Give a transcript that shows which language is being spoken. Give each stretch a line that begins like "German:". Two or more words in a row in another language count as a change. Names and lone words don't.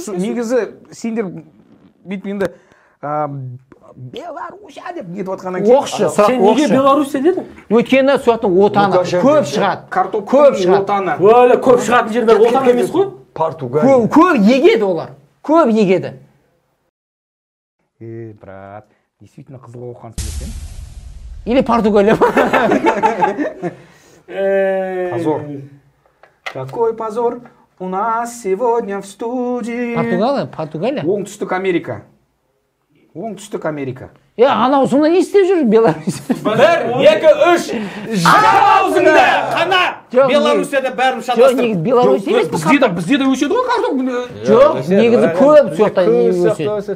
Kazakh: Негізі сендер бүйтіп енді Белоруссия деп кетіп отқаннан кейін. Оқшы, сұрақ Сен неге Белоруссия дедің? Өйткені сояқтың отаны көп шығады. Картоптың отаны. Көп шығатын жерлер отан емес қой? Португалия. Көп егеді олар. Көп егеді. Брат, действительно қызыл оқығансың екен.
Russian: Или Португалия. Позор. Какой позор у нас сегодня в студии. Португалия?
Kazakh: Оңтүстік Америка. Анау сонда не істеп жүр Беларусь? 1, 2, 3. Аузыңда қана. Белоруссияда бәрін шатастырып. Жоқ, Беларусь емес пе? Бізде де өседі ғой картоп. Жоқ, негізі көп сояқта өседі.